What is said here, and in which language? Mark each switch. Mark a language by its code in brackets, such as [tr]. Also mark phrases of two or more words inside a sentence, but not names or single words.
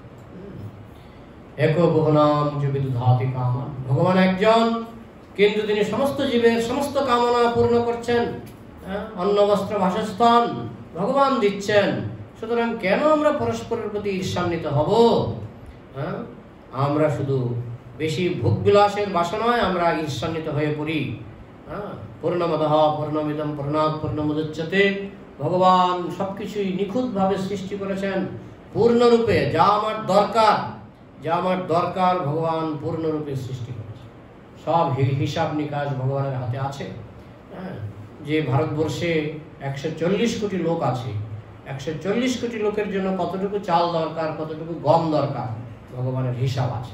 [sa] একো বহুনাম যে বিদুধাতি কামা, [bn] ভগবান একজন, কিন্তু তিনি সমস্ত জীবের সমস্ত কামনা পূর্ণ করছেন। অন্ন বস্ত্র বাসস্থান ভগবান দিচ্ছেন, সুতরাং কেন আমরা পরস্পরের প্রতি ঈর্ষান্বিত হব? হ্যাঁ, আমরা শুধু বেশি ভোগ বিলাসের বাসনায় আমরা ঈর্ষান্বিত হয়ে পড়ি। [sa] হ্যাঁ, পূর্ণমদঃ পূর্ণমিদং পূর্ণাৎ পূর্ণমুদচ্যতে, [bn] ভগবান সবকিছুই নিখুঁতভাবে সৃষ্টি করেছেন পূর্ণরূপে। যা আমার দরকার ভগবান পূর্ণরূপে সৃষ্টি করেছেন। সব হিসাব নিকাশ ভগবানের হাতে আছে। হ্যাঁ, যে ভারতবর্ষে 140 কোটি লোক আছে, 140 কোটি লোকের জন্য কতটুকু চাল দরকার, কতটুকু গম দরকার, ভগবানের হিসাব আছে।